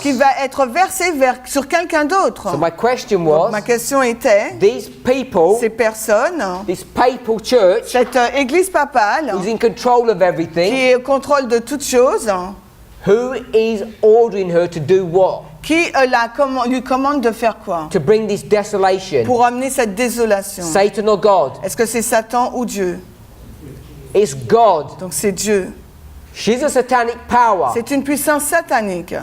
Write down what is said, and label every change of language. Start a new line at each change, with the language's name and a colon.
French: qui va être versée sur quelqu'un d'autre.
English: So my question
French: Donc,
English: was,
French: ma question était,
English: these people,
French: ces personnes,
English: this papal church
French: cette église papale
English: who's in control of
French: qui
English: everything,
French: est au contrôle de toutes choses,
English: who is ordering her to do what?
French: qui lui commande de faire quoi?
English: To bring this desolation?
French: Pour amener cette désolation.
English: Satan or God?
French: Est-ce que c'est Satan ou Dieu?
English: It's God.
French: Donc c'est Dieu.
English: She's a satanic power.
French: C'est une puissance satanique.